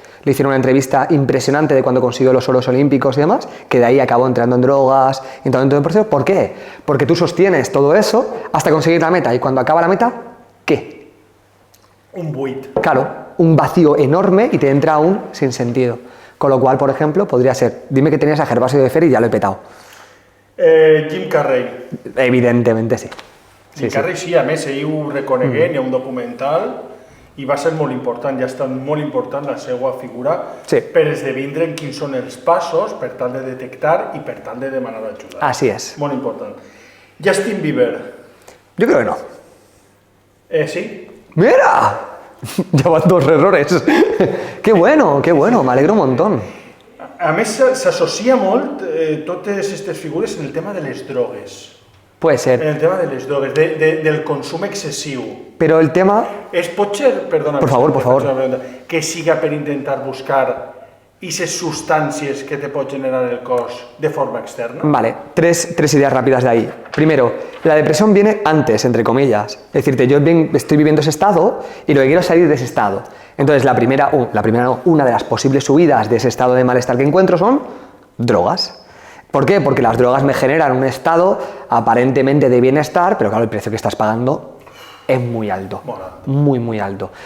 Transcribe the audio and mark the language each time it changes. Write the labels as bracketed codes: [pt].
[es] Le hicieron una entrevista impresionante de cuando consiguió los oros olímpicos y demás, que de ahí acabó entrando en drogas, entrando en proceso. ¿Por qué? Porque tú sostienes todo eso hasta conseguir la meta, y cuando acaba la meta, ¿qué? [ca] Un buit. [es] Claro, un vacío enorme y te entra un sinsentido. Con lo cual, por ejemplo, podría ser, dime que tenías a Gervasio de Fer y ya lo he petado. Jim Carrey. Evidentemente sí. [ca] Jim Carrey sí, a més, ell ho reconegué, hi ha un documental i va ser molt important, ja ha estat molt important la seva figura per esdevindre en quins són els passos per tal de detectar i per tal de demanar ajuda. [es] Así es. [ca] Molt important. Justin Bieber. [es] Yo creo que no. Sí. ¡Mira! Ya van 2 errores. Qué bueno, me alegro un montón. [ca] A més, s'associa molt totes aquestes figures en el tema de les drogues. [es] Puede ser. [ca] En el tema de les drogues, del consum excessiu. [es] Pero el tema... [ca] Pot ser, perdona, [es] por favor, [ca] que siga per intentar buscar aquestes substàncies que te pot generar el cos de forma externa. [es] Vale, tres ideas rápidas de ahí. Primero, la depresión viene antes, entre comillas. Es decir, yo estoy viviendo ese estado y lo que quiero es salir de ese estado. Entonces, una de las posibles subidas de ese estado de malestar que encuentro son drogas. ¿Por qué? Porque las drogas me generan un estado aparentemente de bienestar, pero claro, el precio que estás pagando es muy alto, muy alto.